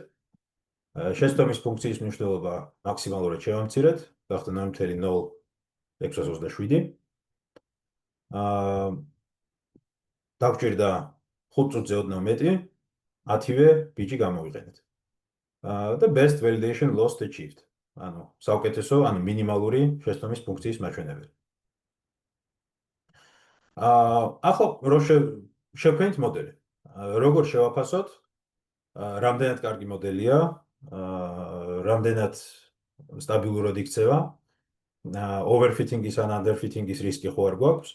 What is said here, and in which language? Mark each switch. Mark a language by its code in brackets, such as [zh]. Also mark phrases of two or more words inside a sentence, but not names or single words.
[ka] შეცდომის ფუნქციის მნიშვნელობა მაქსიმალურად შევამცირეთ, გახდა 0.0627. დაგჭირდა 5 წუთზე ოდნავ მეტი, 10-ვე ბიჭი გამოვიყენეთ. [en] და best validation loss achieved. [ka] ანუ საუკეთესო, ანუ მინიმალური შეცდომის ფუნქციის მაჩვენებელი. ახლა რო შევქმნით მოდელი. როგორ შევაფასოთ? რამდენად კარგი მოდელია, რამდენად სტაბილურად იქცევა, overfitting-ის ან underfitting-ის რისკი ხო არ გვაქვს?